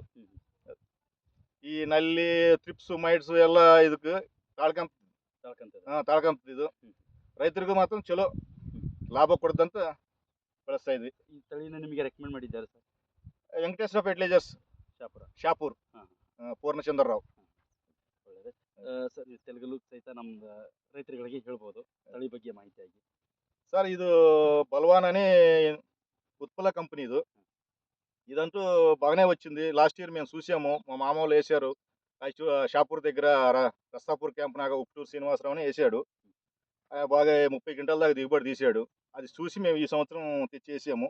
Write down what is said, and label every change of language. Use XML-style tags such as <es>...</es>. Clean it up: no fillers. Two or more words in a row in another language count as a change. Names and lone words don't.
<kn>ಈ ನಲ್ಲಿ</kn> <en>thrips mites</en> <kn>ಎಲ್ಲ ಇದಕ್ಕೆ ತಾಳ್ಕಂತ ಇದು ರೈತರಿಗೂ ಮಾತ್ರ ಚಲೋ ಲಾಭ ಕೊಡ್ದಂತ ಬಳಸ್ತಾ ಇದ್ವಿ. ಈ ತಳಿನ ನಿಮಗೆ ರೆಕಮೆಂಡ್ ಮಾಡಿದ್ದಾರೆ ಸರ್? ವೆಂಕಟೇಶ್ವರ ಫರ್ಟಿಲೈಜರ್ಸ್, ಶಾಪುರ್, ಪೂರ್ಣಚಂದ್ರ ರಾವ್. ಒಳ್ಳೆಯದು ಸರ್. ತೆಲುಗಲ್ಲೂ ಸಹಿತ ನಮ್ಮ ರೈತರುಗಳಿಗೆ ಹೇಳ್ಬೋದು ತಳಿ ಬಗ್ಗೆ ಮಾಹಿತಿಯಾಗಿ.</kn> <te>సార్ ఇది బల్వాన్ అని ఉత్పల కంపెనీ. ఇదంటూ బాగానే వచ్చింది.</te> <en>last year</en> <te>మేము చూసాము, మా మామ వాళ్ళు వేసారు. షాపూర్ దగ్గర రస్తాపూర్ క్యాంప్ నాగా ఉప్టూరు శ్రీనివాసరావు అని వేసాడు. బాగా 30 క్వింటాల దాకా దిగుబడి తీసాడు. అది చూసి మేము ఈ సంవత్సరం తెచ్చేసాము.</te>